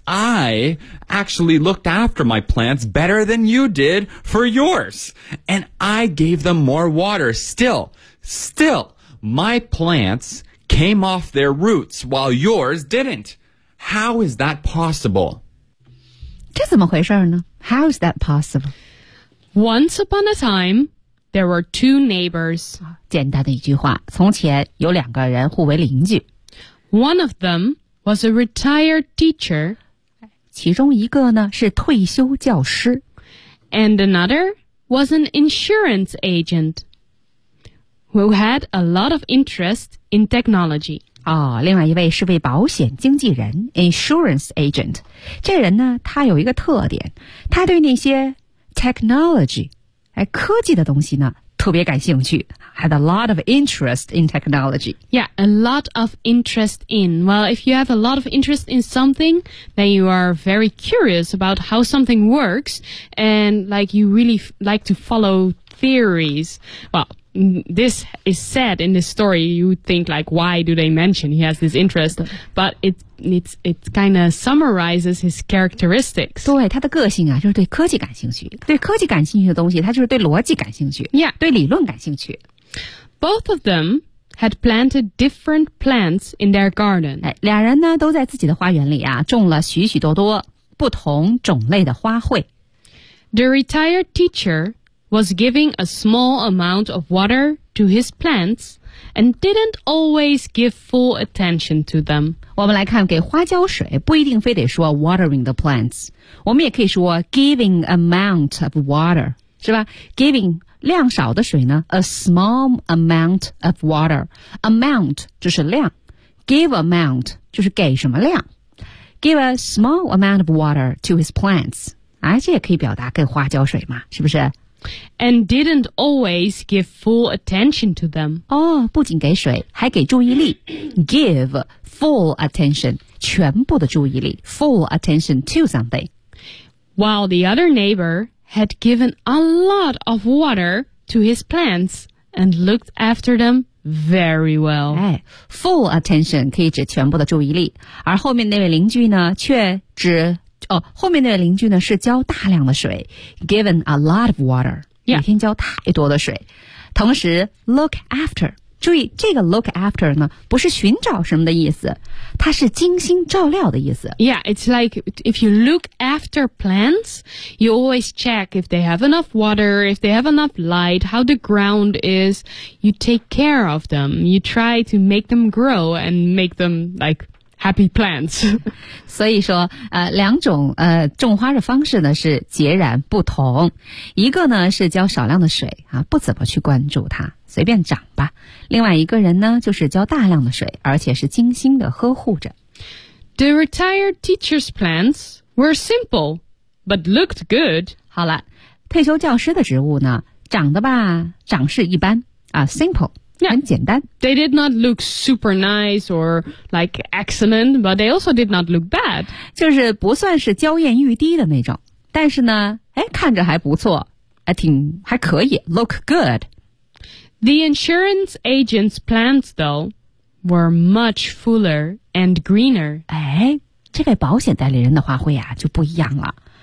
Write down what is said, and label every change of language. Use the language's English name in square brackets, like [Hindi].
[English] I actually looked after my plants better than you did for yours, and I gave them more water still. Still, my plants came off their roots while yours didn't. How is that possible? [Chinese] 这怎么回事呢? [English] How is that possible? Once upon a time, there were two neighbors. [Chinese] 简单的一句话,从前有两个人互为邻居。 [English] One of them was a retired teacher. [Chinese] 其中一个呢,是退休教师。 [English] And another was an insurance agent. Who had a lot of interest in technology. [Chinese] 哦，另外一位是位保险经纪人 , [English] insurance agent. [Chinese] 这人呢，他有一个特点，他对那些 technology, 科技的东西呢，特别感兴趣。 [English] Had a lot of interest in technology. Yeah, a lot of interest in. Well, if you have a lot of interest in something, then you are very curious about how something works, and like you really like to follow theories. Well,This is said in this story. You would think, like, why do they mention he has this interest? But it kind of summarizes his characteristics. [Chinese] 对他的个性啊，就是对科技感兴趣。对科技感兴趣的东西，他就是对逻辑感兴趣。 [English] Yeah, [Chinese] 对理论感兴趣。 [English] Both of them had planted different plants in their garden. [Chinese] 俩人呢都在自己的花园里啊种了许许多多不同种类的花卉。 [English] The retired teacher was giving a small amount of water to his plants and didn't always give full attention to them. [Chinese] 我们来看给花浇水不一定非得说 [English] watering the plants. [Chinese] 我们也可以说 [English] giving amount of water, [Chinese] 是吧 ?giving 量少的水呢 , [English] a small amount of water. [Chinese] Amount 就是量 , [English] give amount [Chinese] 就是给什么量。 [English] Give a small amount of water to his plants. [Chinese] 啊这也可以表达给花浇水嘛是不是 [English] And didn't always give full attention to them. [Chinese] 哦不仅给水还给注意力。 [English] Give full attention, [Chinese] 全部的注意力 [English] full attention to something. While the other neighbor had given a lot of water to his plants and looked after them,Very well. [Chinese] 哎 ,full attention 可以指全部的注意力。而后面那位邻居呢却指哦后面那位邻居呢是浇大量的水 , [English] given a lot of water,、 yeah. [Chinese] 每天浇太多的水。同时 ,look after, 注意这个 look after 呢不是寻找什么的意思它是精心照料的意思。 [English] Yeah, it's like, if you look after plants, you always check if they have enough water, if they have enough light, how the ground is. You take care of them. You try to make them grow and make them, like, happy plants. [Chinese] 所以说两种种花的方式呢是截然不同。一个呢是浇少量的水啊不怎么去关注它。随便长吧。另外一个人呢就是浇大量的水而且是精心的呵护着。 [English] The retired teacher's plants were simple, but looked good. [Chinese] 好了退休教师的植物呢长得吧长势一般啊 ,simple, [English] yeah, [Chinese] 很简单。 [English] They did not look super nice or like excellent, but they also did not look bad. [Chinese] 就是不算是娇艳欲滴的那种。但是呢哎看着还不错还可以 , [English] look good. The insurance agent's plants, though, were much fuller and greener. [Chinese] 哎，这位保险代理人的花卉啊，就不一样了。